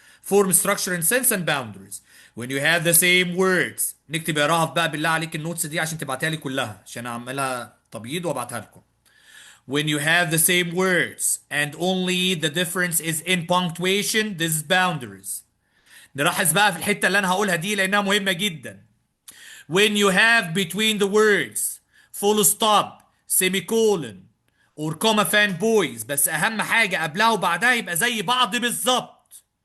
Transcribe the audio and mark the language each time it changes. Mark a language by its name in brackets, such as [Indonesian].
[English] Form, structure, and sense and boundaries. When you have the same words. [Arabic] نكتب يا رهف بقى بالله عليك النوتس دي عشان تبعتها لي كلها عشان اعملها تبييض وابعتها لكم. [English] When you have the same words and only the difference is in punctuation, this is boundaries. [Arabic] نلاحظ بقى في الحتة اللي انا هقولها دي لانها مهمة جدا. [English] When you have between the words full stop, semicolon or comma fanboys [Arabic] بس اهم حاجة قبلها وبعدها يبقى زي بعض بالظبط.